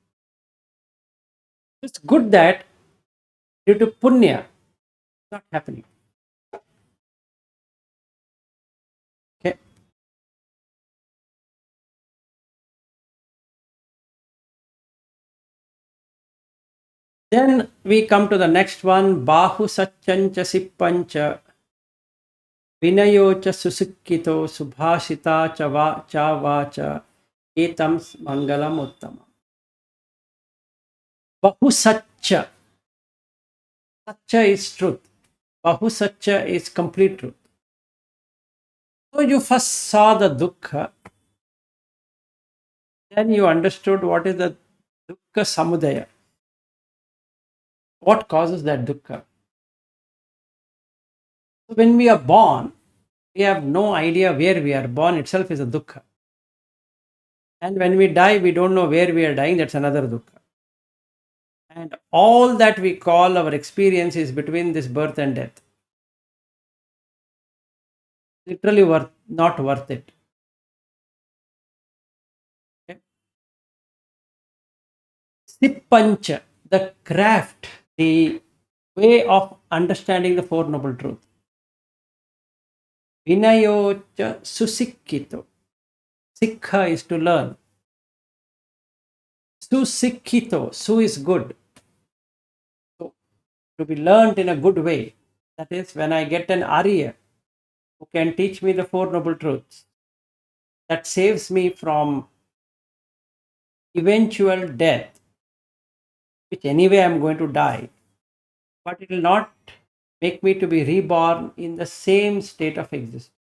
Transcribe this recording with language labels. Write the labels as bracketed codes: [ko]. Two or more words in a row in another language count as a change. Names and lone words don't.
[en] It's good that due to punya, it's not happening. Okay. Then we come to the next one. [pi] Bahu satyancha sippancha vinayocha susukkito subhashita cha vacha etam mangalam uttama. Bahu satya. [en] Satya is truth. [pi] Bahu satya [en] is complete truth. So you first saw the dukkha. Then you understood what is the [pi] dukkha samudaya. [en] What causes that dukkha? So when we are born, we have no idea where we are. Born itself is a dukkha. And when we die, we don't know where we are dying. That's another dukkha. And all that we call our experience is between this birth and death. Literally not worth it. Okay. Sippancha, the craft, the way of understanding the Four Noble Truths. [pi] Vinayo cha susikkito. [en] Sikha is to learn. Susikkito. Su is good. So, to be learned in a good way. That is, when I get an Arya who can teach me the Four Noble Truths, that saves me from eventual death, which anyway I'm going to die, but it will not make me to be reborn in the same state of existence.